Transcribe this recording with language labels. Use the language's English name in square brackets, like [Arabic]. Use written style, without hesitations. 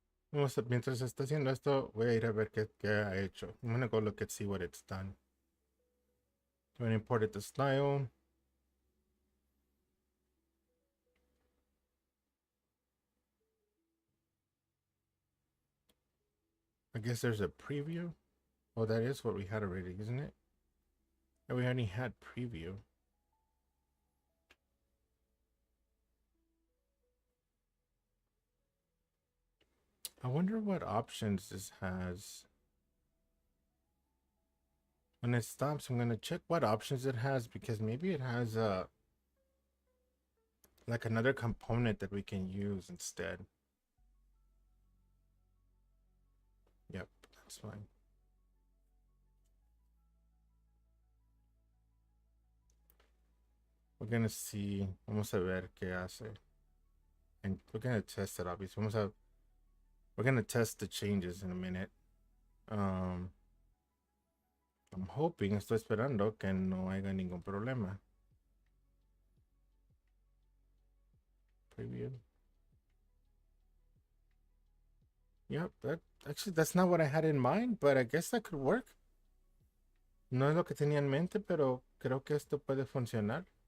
[Spanish] Mientras está haciendo esto, voy a ir a ver qué ha hecho. [English] I'm gonna go look and see what it's done. I'm gonna import it to style. I guess there's a preview. Oh, that is what we had already, isn't it? Yeah, we already had preview. I wonder what options this has. When it stops, I'm gonna check what options it has because maybe it has like another component that we can use instead. Yep, that's fine. We're gonna see. [Spanish] Vamos a ver qué hace. [English] And we're gonna test it obviously. We're gonna test the changes in a minute. I'm hoping, [Spanish] estoy esperando que no haya ningún problema. [English] Preview. Yep, that's not what I had in mind, but I guess that could work. [Spanish] No es lo que tenía en mente, pero creo que esto puede funcionar.